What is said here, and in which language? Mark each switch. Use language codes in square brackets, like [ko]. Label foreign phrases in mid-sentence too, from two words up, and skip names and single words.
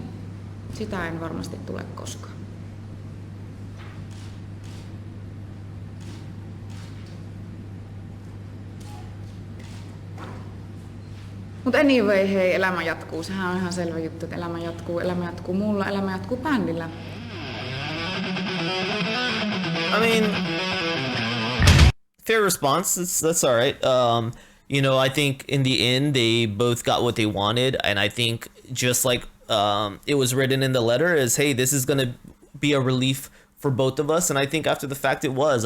[fi] Sitä en varmasti tule koskaan. Mutta anyway, hei, elämä jatkuu. Sehän on ihan selvä juttu, että elämä jatkuu mulla, elämä jatkuu bändillä. [en] I mean, fair response. That's all right. You know, I think in the end they both got what they wanted, and I think just like it was written in the letter, is, hey, this is gonna be a relief for both of us, and I think after the fact it was.